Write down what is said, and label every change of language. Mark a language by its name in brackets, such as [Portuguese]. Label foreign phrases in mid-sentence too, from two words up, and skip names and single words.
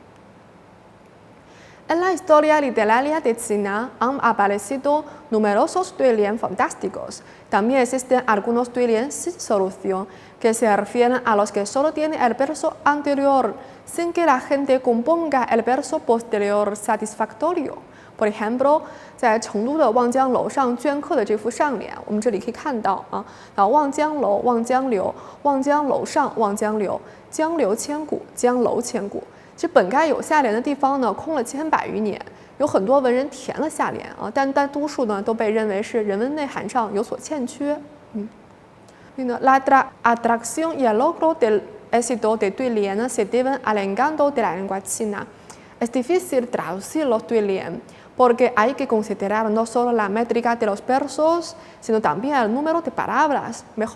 [Spanish] En la historia literaria de China han aparecido numerosos duilian fantásticos. También existen algunos duilian sin solución, que se refieren a los que solo tienen el verso anterior, sin que la gente componga el verso posterior satisfactorio. Por ejemplo, [Chinese] 在成都的望江楼上镌刻的这幅上联，我们这里可以看到望江楼，望江流，望江楼上望江流，江流千古，江楼千古。其实本该有下联的地方呢，空了千百余年，有很多文人填了下联但大多数呢都被认为是人文内涵上有所欠缺。 [Spanish] La atracción y el logro del éxito de duilian se deben al encanto de la lengua china. Es difícil traducir los duilian porque hay que considerar no solo la métrica de los versos, sino también el número de palabras.